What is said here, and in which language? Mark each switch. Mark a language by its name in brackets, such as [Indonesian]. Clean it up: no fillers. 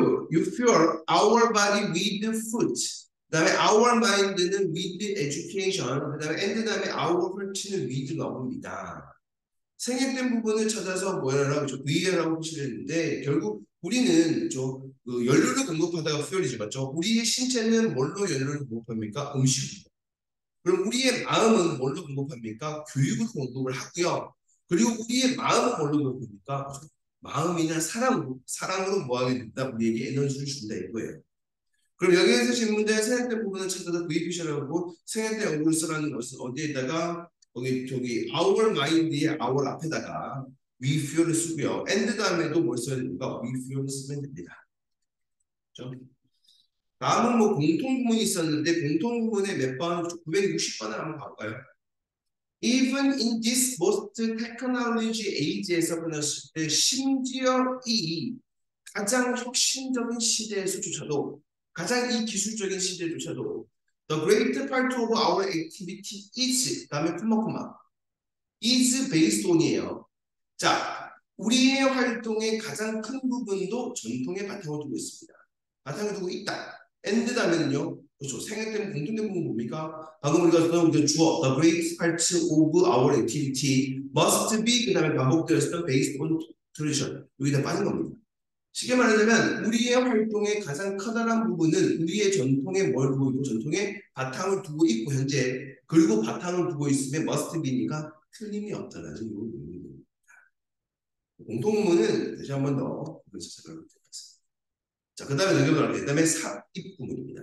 [English] You fuel our body with food. [Korean] 그다음에 [English] our mind는 with education. [Korean] 그다음에 and 다음에 [English] our heart는 with [Korean] 넣습니다. 생략된 부분을 찾아서 뭐라고 위라고 표시했는데 결국 우리는 그 연료를 공급하다가 fuel이죠, 맞죠? 우리의 신체는 뭘로 연료를 공급합니까? 음식입니다. 그럼 우리의 마음은 뭘로 공급합니까? 교육을 공급을 하고요. 그리고 우리의 마음은 뭘로 공급합니까? 마음이나 사랑으로 뭐하게 된다? 우리에게 에너지를 준다 이거예요. 그럼 여기에서 지금 문제의 생략된 부분을 찾아서 VPC라고 생략된 언어를 쓰라는 것은 어디에다가 저기 [English] our mind의 our [Korean] 앞에다가 [English] we feel [Korean] 을 쓰고요. and 다음에도 뭘 써야 됩니까? [English] we feel [Korean] 을 쓰면 됩니다. 그렇죠? 다음은 뭐 공통구문이 있었는데 공통구문의 몇 번? 960번을 한번 봐볼까요? [English] Even in this most technology age에서 [Korean] 끝났을 때 심지어 이 가장 혁신적인 시대에서조차도 가장 이 기술적인 시대조차도 [English] The great part of our activity is [Korean] 그다음에 콤마콤마 [English] is based on [Korean] 이에요. 자, 우리의 활동의 가장 큰 부분도 전통의 바탕을 두고 있습니다. 바탕을 두고 있다. [English] and [Korean] 다음에는요. 그렇죠. 생략된 공통된 부분 뭡니까? 방금 우리가 썼던 주어 [English] the great part of our activity must be [Korean] 그 다음에 반복되었던 [English] based on tradition. [Korean] 여기다 빠진 겁니다. 쉽게 말하자면 우리의 활동의 가장 커다란 부분은 우리의 전통에 뭘 두고 있고 전통에 바탕을 두고 있고 현재 그리고 바탕을 두고 있음에 [English] must be [Korean] 니까 틀림이 없다라는 의미입니다. 공통문은 다시 한 번 더 찾아보도록 하겠습니다. 자, 그 다음에 넘겨볼게요. 그 다음에 삽입구문입니다.